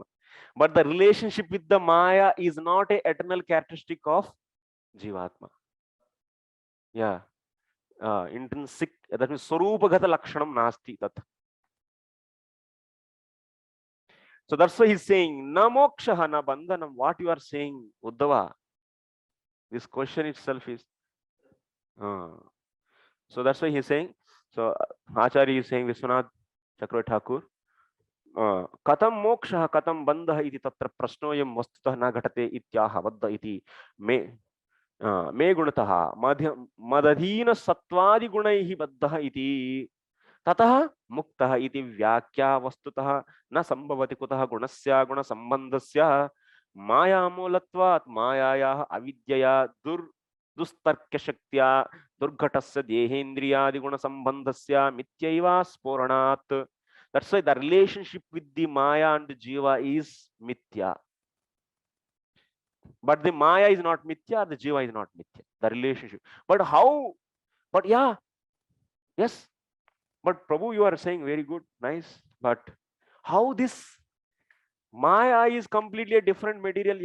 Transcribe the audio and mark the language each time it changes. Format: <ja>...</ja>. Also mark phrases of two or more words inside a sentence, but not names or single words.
<en>But the relationship with the Maya is not an eternal characteristic of Jivatma. Yeah. Intrinsic, that means</en> <sa>स्वरूपगत लक्षणं नास्ति तत्.</sa> <en>So that's why he's saying,</en> <sa>न मोक्षः न बन्धनम्.</sa> <en>What you are saying, Uddhava, this question itself is. So that's why he's saying. So Acharya is saying, Vishwanath Chakravarti Thakur,</en> <sa>कथं मोक्षः कथं बन्धः इति तत्र प्रश्नोऽयं वस्तुतः न घटते इत्याह बद्ध इति मे मे गुणतः मदधीन सत्वादिगुणैः बद्धः इति ततः मुक्तः इति व्याख्या वस्तुतः न संभवति कुतः गुणस्य गुणसम्बन्धस्य मायामूलत्वात् मायायाः अविद्यया दुस्तर्कशक्त्या दुर्घटस्य देहेन्द्रियादिगुणसम्बन्धस्य मिथ्यैव स्फोरणात्.</sa> <en>That's why the relationship with the Maya and the Jiva is mithya. But the Maya is not mithya, the Jiva is not mithya. The relationship. But how? But yeah, yes. But Prabhu, you are saying very good, nice. But how this Maya is completely a different material?</en>